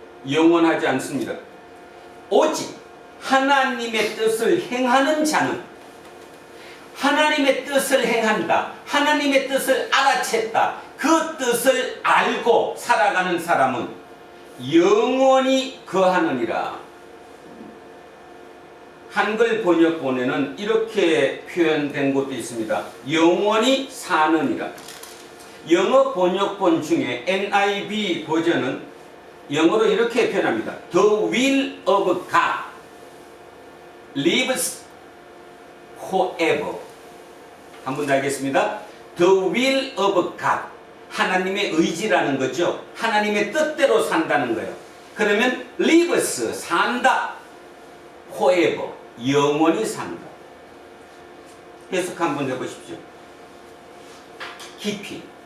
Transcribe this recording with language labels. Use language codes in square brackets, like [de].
[ko] 영원하지 않습니다. 오직 하나님의 뜻을 행하는 자는, 하나님의 뜻을 행한다, 하나님의 뜻을 알아챘다, 그 뜻을 알고 살아가는 사람은 영원히 거하느니라. 한글 번역본에는 이렇게 표현된 것도 있습니다. 영원히 사느니라. 영어 번역본 중에 NIV 버전은 영어로 이렇게 표현합니다. [en] The will of God lives forever. [ko] 한 번 더 하겠습니다. [en] The will of God. [ko] 하나님의 의지라는 거죠. 하나님의 뜻대로 산다는 거예요. 그러면 lives, 산다. forever, 영원히 산다. 해석 한번 해보십시오. 깊이.